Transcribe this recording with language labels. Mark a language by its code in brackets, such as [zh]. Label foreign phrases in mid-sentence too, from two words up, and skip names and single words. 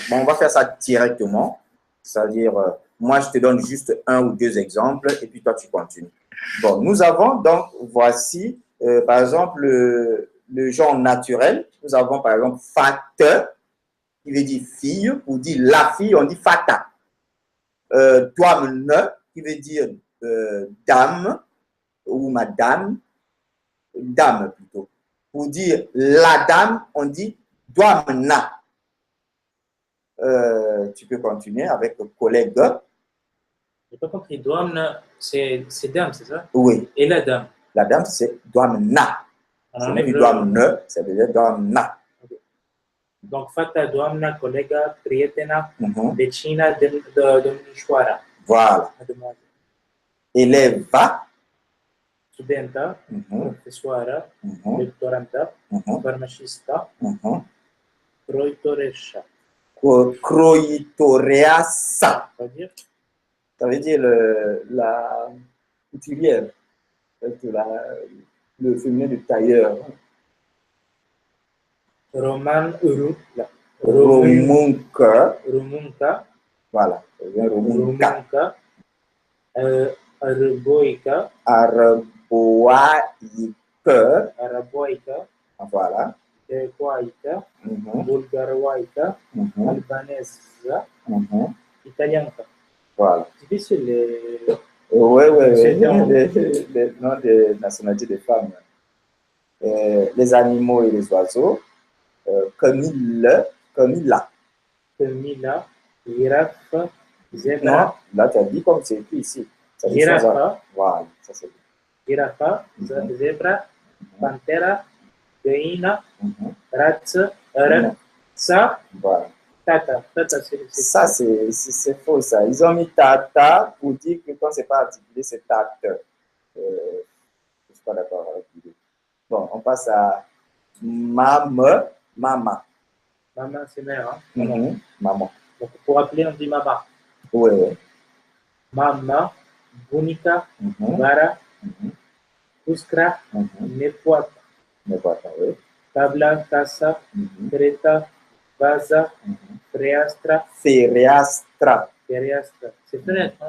[fr] Bon, on va faire ça directement. C'est-à-dire, moi, je te donne juste un ou deux exemples et puis toi, tu continues. Bon, nous avons donc, voici, par exemple, le genre naturel. Nous avons, par exemple, fate, qui veut dire fille. Pour dire la fille, on dit fata. Doamne, qui veut dire dame ou madame. Dame, plutôt. Pour dire la dame, on dit doamna. Tu peux continuer avec le collègue. Je n'ai pas compris. Doamna, c'est dame, c'est ça? Oui. Et la dame? La dame, c'est doamna. Ce n'est pas doamne, ça veut dire doamna. Okay. Donc, [ro] fata doamna, colega, prietena, Mhm. vecina, domnișoara. [fr] Voilà. Mademoiselle. [ro] Eleva. Studentă, Mhm. profesoară, Mhm. doctorantă, Mhm. farmacistă, Mhm. croitoreșă. Croitoreasa. [fr] C'est-à-dire Ça veut dire la couturière, le féminin de tailleur. [ro] Romuncă. Româncă, [fr] Voilà, romunca. [ro] româncă, arăboică, Arăboaică. araboică, [fr] Voilà. [ro] grecoaică, Mhm. bulgaroaică, Mhm. albaneză, Mhm. italiancă. [fr] Voilà. Difficile les... Oui, oui, C'est oui. bien. Les noms de nationalité des femmes. Les animaux et les oiseaux. [ro] Camille, Camilla. Camila, girafe, [fr] Non, [ro] zebra, [fr] là, tu as dit comme c'est écrit ici. Ça dit Girafe. sans- Voilà, ça c'est bien. [ro] girafa, Mhm. zebra, pantera, găină, Mhm. rață, răță, [fr] Voilà. [ro] tata. Tata, [fr] Ça, c'est faux, ça. Ils ont mis tata pour dire que quand c'est pas articulé, c'est tate. Je ne suis pas d'accord avec l'idée. Bon, on passe à mama. Maman, c'est mère. Hein? Mhm. Maman. Donc, pour appeler, on dit maman. Oui, oui. [ro] Mama, bunica, Mhm. vara, Mhm. uscra, Mhm. nepoată. [fr] Mais pas ça, oui. [ro] Tabla, casa, Mhm. creta, vaza, Mhm. fereastra, Fereastra. fereastra. [fr] C'est fenêtre, hein?